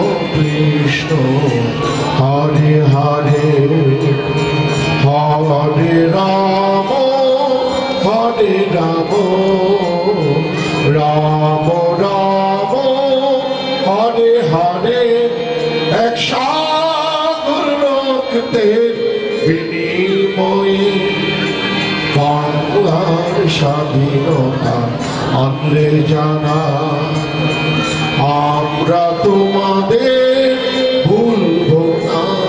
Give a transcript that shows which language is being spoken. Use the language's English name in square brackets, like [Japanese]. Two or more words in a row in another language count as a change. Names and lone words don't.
[Sanskrit] हरे हरे हरे राम हरे राम राम राम हरे हरे [Bangla] এক সাগর রক্তের বিনিময়ে বাংলার স্বাধীনতা আনলে জানা আমরা তোমাদের ভুলবো না